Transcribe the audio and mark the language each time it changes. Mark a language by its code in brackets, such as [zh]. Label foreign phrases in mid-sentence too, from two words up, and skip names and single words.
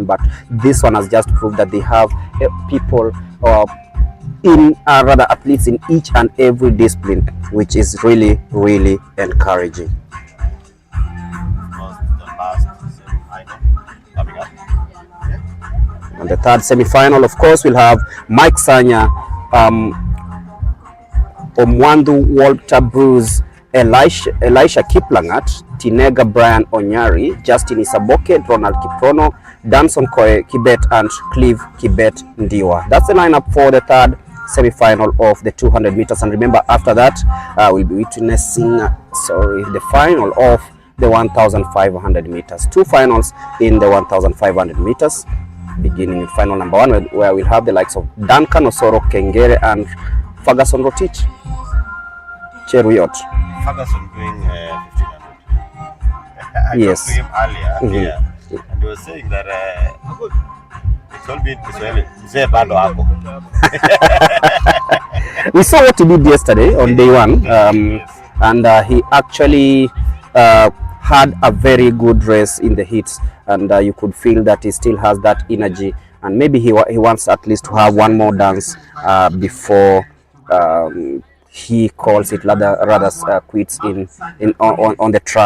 [en] But this one has just proved that they have people rather athletes in each and every discipline, which is really, really encouraging. And the third semi-final, of course, we'll have Mike Sanya, Omwandu Walter Bruce, Elisha Kiplangat, Tinega Brian Onyari, Justin Isaboke, Ronald Kiprono, Danson Koe Kibet, and Clive Kibet Ndiwa. That's the lineup for the third semi-final of the 200 meters. And remember, after that, we'll be witnessing the final of the 1,500 meters. Two finals in the 1,500 meters, beginning with final number 1, where we'll have the likes of Duncan Osoro Kengere and Ferguson Rotich Cheruyot. Ferguson doing 1,500. I Yes. talked to him earlier, yeah, and he was saying that he told me [sw] Mzee bado hapo. [en] We saw what he did yesterday on day 1, and he actually had a very good race in the heats, and you could feel that he still has that energy, and maybe he wants at least to have one more dance before he calls it rather quits on the track.